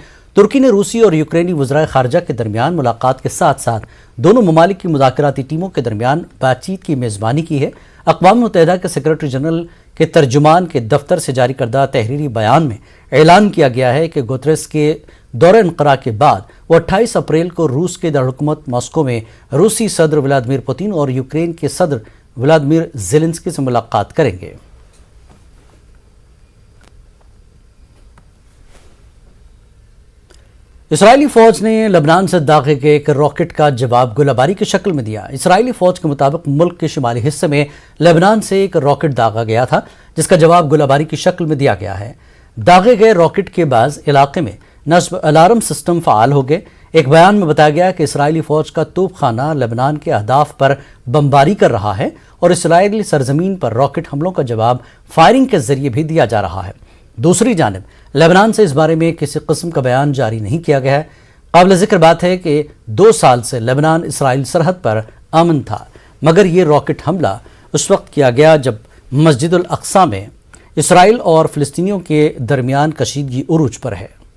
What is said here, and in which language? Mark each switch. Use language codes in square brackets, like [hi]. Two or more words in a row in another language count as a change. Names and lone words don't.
[ur] ترکی نے روسی اور یوکرینی وزرائے خارجہ کے درمیان ملاقات کے ساتھ ساتھ دونوں ممالک کی مذاکراتی ٹیموں کے درمیان بات چیت کی میزبانی کی ہے۔ اقوام متحدہ کے سیکرٹری جنرل کے ترجمان کے دفتر سے جاری کردہ تحریری بیان میں اعلان کیا گیا ہے کہ گوتریس کے دورہ انقرہ کے بعد وہ 28 اپریل کو روس کے دارالحکومت ماسکو میں روسی صدر ولادیمیر پوتین اور یوکرین کے صدر ولادیمیر زیلنسکی سے ملاقات کریں گے۔ اسرائیلی فوج نے لبنان سے داغے گئے ایک راکٹ کا جواب گولہ باری کی شکل میں دیا۔ اسرائیلی فوج کے مطابق ملک کے شمالی حصے میں لبنان سے ایک راکٹ داغا گیا تھا جس کا جواب گولہ باری کی شکل میں دیا گیا ہے۔ داغے گئے راکٹ کے بعد علاقے میں نصب الارم سسٹم فعال ہو گئے۔ ایک بیان میں بتایا گیا کہ اسرائیلی فوج کا توپ خانہ لبنان کے اہداف پر بمباری کر رہا ہے اور اسرائیلی سرزمین پر راکٹ حملوں کا جواب فائرنگ کے ذریعے بھی دیا جا رہا ہے۔ دوسری جانب لبنان سے اس بارے میں کسی قسم کا بیان جاری نہیں کیا گیا ہے. قابل ذکر بات ہے کہ 2 سال سے لبنان اسرائیل سرحد پر امن تھا، مگر یہ راکٹ حملہ اس وقت کیا گیا جب مسجد الاقصیٰ میں اسرائیل اور فلسطینیوں کے درمیان کشیدگی عروج پر ہے.